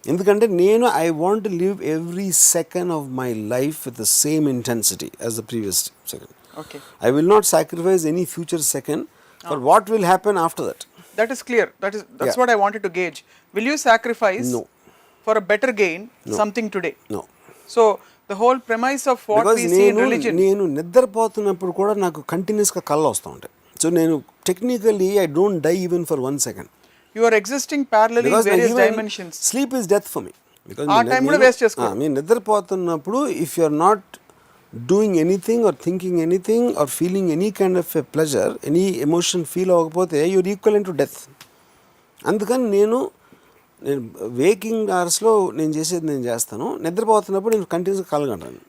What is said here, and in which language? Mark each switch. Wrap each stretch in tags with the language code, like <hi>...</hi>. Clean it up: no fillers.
<te>ఎందుకంటే నేను</te> <en>I want to live every second of my life with the same intensity as the previous second. Okay, I will not sacrifice any future second for what will happen after that. That is clear. That's what I wanted to gauge. Will you sacrifice for a better gain something today? No. So the whole premise of what we see in religion.</en> <te>నేను నిద్రపోతున్నప్పుడు కూడా నాకు కంటిన్యూస్గా కళ్ళు వస్తూ ఉంటాయి.</te> <en>So నేను technically I don't die even for 1 second. You are existing parallelly in various dimensions. Sleep is death for me. Because</en> <te>ఆ టైం కూడా వేస్ట్ చేసుకో. నేను నిద్రపోతున్నప్పుడు</te> <en>If you are not doing anything or thinking anything or feeling any kind of a pleasure, any emotion feel అవ్వకపోతే your equal to death.</en> <te>అందుకని నేను waking అవర్స్లో నేను చేసేది నేను చేస్తాను, నిద్రపోతున్నప్పుడు నేను కంటిన్యూస్గా కలగంటాను.</te>